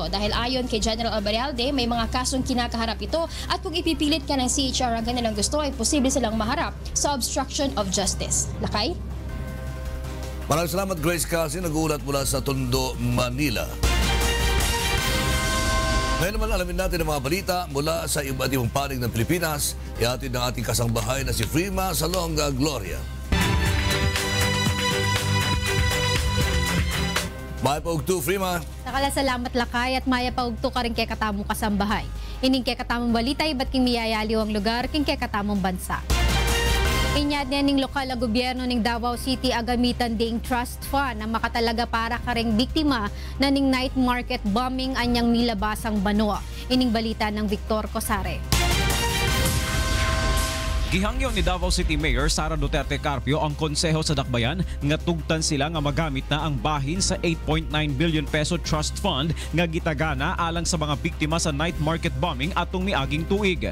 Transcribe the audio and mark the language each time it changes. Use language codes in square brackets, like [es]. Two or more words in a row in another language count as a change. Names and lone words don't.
[tl] Dahil ayon kay General Albayalde, may mga kasong kinakaharap ito at kung ipipilit ka ng CHR ang kanilang gusto ay posible silang maharap sa [en] obstruction of justice. [tl] Lakay? Maraming salamat, Grace Kasi, nag-uulat mula sa Tondo, Manila. Ngayon naman alamin natin ang mga balita mula sa iba't ibang panig ng Pilipinas. Ihatid ng ating kasangbahay na si Frima Salonga Gloria. [pam] Maya paugto, Frima. Salamat Lakay at maya paugto ka rin kay katamong kasambahay. Ining kay katamong balita, iba't king miyayaliw ang lugar, king kay katamong bansa. Inyad niya ning lokal na gobyerno ning Davao City agamitan ding [en] trust fund [pam] na makatalaga para karing biktima na ning [en] night market bombing [pam] anyang nilabasang Banwa. Ining balita ng Victor Cosare. [ceb] Gihangyo ni Davao City Mayor Sara Duterte Carpio ang konseho sa Dakbayan nga tugtan sila nga magamit na ang bahin sa 8.9 billion peso [en] trust fund [ceb] nga gitagana alang sa mga biktima sa [en] night market bombing [ceb] atong miaging tuig.